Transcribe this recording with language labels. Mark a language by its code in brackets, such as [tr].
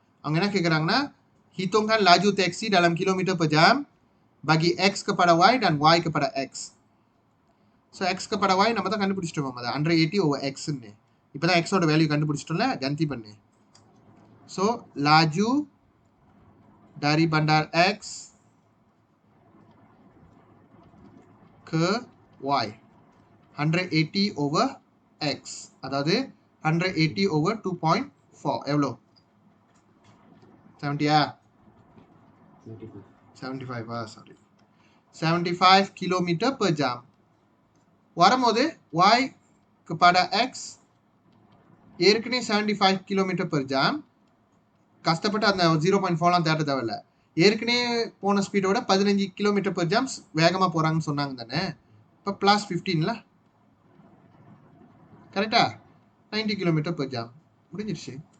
[ms] அவங்க என்ன கேட்குறாங்கன்னா, hitungkan laju taksi dalam kilometer per jam bagi x kepada y dan y kepada x. [ta] So [ms] x kepada y [ta] நம்ம தான் கண்டுபிடிச்சிட்டோம். அது 180 over x ன்னு. இப்போ தான் x ஓட வேல்யூ கண்டுபிடிச்சிட்டோம்ல, கந்தி பண்ணு. So [ms] laju dari bandar x ke y [ta] 180 over x, அதாவது 180 over 2.4 எவ்வளோ? 70 75 சாரி 75 கிலோமீட்டர் per jam. வரும்போது [ms] y kepada x [ta] ஏற்கனவே 75 கிலோமீட்டர் per jam. கஷ்டப்பட்டு அந்த 0.4லாம் தேட தேவையில்ல. ஏற்கனவே போன ஸ்பீடோட 15 கிலோமீட்டர் per jam வேகமாக போகிறாங்கன்னு சொன்னாங்க தானே. இப்போ ப்ளஸ் 15ல கரெக்டா? 90 கிலோமீட்டர் per jam முடிஞ்சிருச்சு.